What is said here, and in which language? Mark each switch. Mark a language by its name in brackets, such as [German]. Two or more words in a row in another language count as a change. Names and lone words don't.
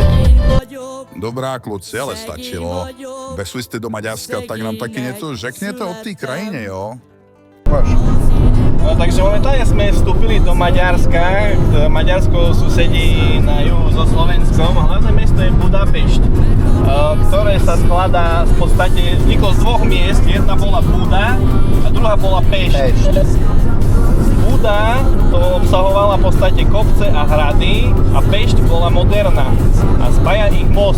[Czech] Dobrá kluci, ale stačilo. Vešli jste do Maďarska, tak nám taky něco řekněte o té krajině, jo? No, [Slovak] takže momentálne sme vstúpili do Maďarska. Maďarsko susedí na juhu so Slovenskom. Hlavné mesto je Budapešť, ktoré sa skladá v podstate, vzniklo z dvoch miest. Jedna bola Buda a druhá bola Pešť. Buda to obsahovala v podstate kopce a hrady a Pešť bola moderná a spája ich most.